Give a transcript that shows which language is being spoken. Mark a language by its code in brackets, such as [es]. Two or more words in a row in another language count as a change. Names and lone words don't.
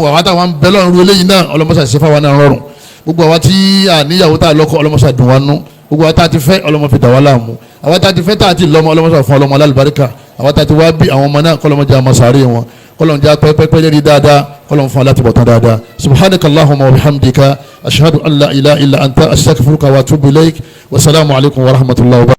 [yo] àwọn táwọn abẹ́lọ́run ru eléyìí náà ọlọ́mọṣà ṣe fáwọn náà rọrùn gbogbo àwa tí àníyàwó tá a lọ́kọ ọlọ́mọṣà dùn wá nú gbogbo àwa tá a ti fẹ́ ọlọ́mọ fi dà wá láàmú àwa tá a ti fẹ́ tá a ti lọ́mọ ọlọ́mọṣà fún ọlọ́mọ alálùbáríkà àwa tá a ti wá bí àwọn ọmọ náà kọ́lọ́mọjà àmọ́sàárì wọn kọ́lọ́mọjà pẹ́pẹ́pẹ́ lérí dáadáa kọ́lọ́mọ fún aláti bọ̀tán dáadáa [ar] سبحانك اللهم وبحمدك أشهد أن لا إله إلا أنت أستغفرك وأتوب إليك والسلام عليكم ورحمة الله وبركاته.